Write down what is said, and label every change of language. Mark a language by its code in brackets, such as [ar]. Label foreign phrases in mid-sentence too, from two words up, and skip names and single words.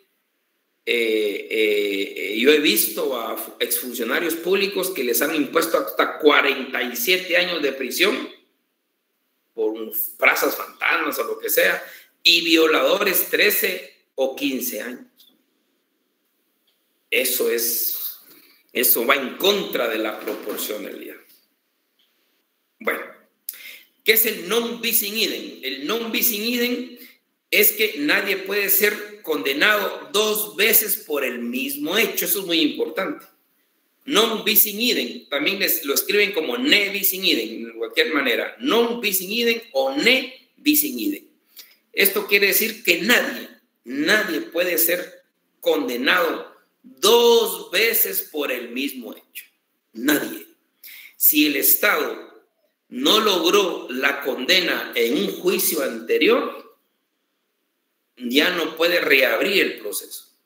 [es] Yo he visto a exfuncionarios públicos que les han impuesto hasta 47 años de prisión por plazas fantasmas o lo que sea, y violadores 13 o 15 años. Eso va en contra de la proporcionalidad. Bueno, ¿qué es el [la] non bis in idem? [es] El [la] non bis in idem [es] es que nadie puede ser condenado dos veces por el mismo hecho. Eso es muy importante. [la] Non bis in idem, [es] también lo escriben como [la] ne bis in idem, [es] de cualquier manera. [la] Non bis in idem o ne bis in idem. [es] Esto quiere decir que nadie puede ser condenado dos veces por el mismo hecho. Nadie. Si el Estado no logró la condena en un juicio anterior, ya no puede reabrir el proceso.